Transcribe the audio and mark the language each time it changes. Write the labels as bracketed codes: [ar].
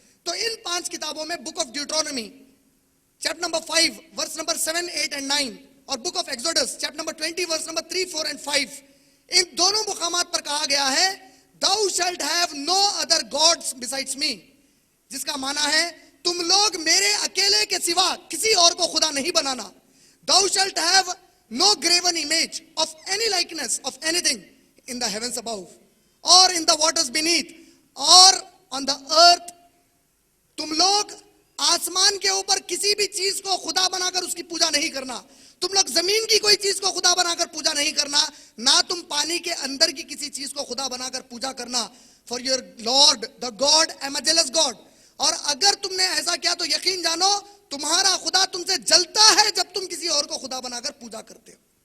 [ur] تو ان 5 کتابوں میں book of Deuteronomy chapter number 5 verse number 7, 8 and 9 اور book of Exodus chapter number 20 verse number 3, 4 and 5, ان دونوں مقامات پر کہا گیا ہے [en] thou shalt have no other gods besides me, [ur] جس کا معنی ہے تم لوگ میرے اکیلے کے سوا کسی اور کو خدا نہیں بنانا. [en] thou shalt have no graven image of any likeness of anything in the heavens above or in the waters beneath or on the earth. [ur] تم لوگ آسمان کے اوپر کسی بھی چیز کو خدا بنا کر اس کی پوجا نہیں کرنا. تم لوگ زمین کی کوئی چیز کو خدا بنا کر پوجا نہیں کرنا, نہ تم پانی کے اندر کی کسی چیز کو خدا بنا کر پوجا کرنا. [en] For your Lord the God am a jealous God. [ur] اور اگر تم نے ایسا کیا تو یقین جانو تمہارا خدا تم سے جلتا ہے جب تم کسی اور کو خدا بنا کر پوجا کرتے ہو.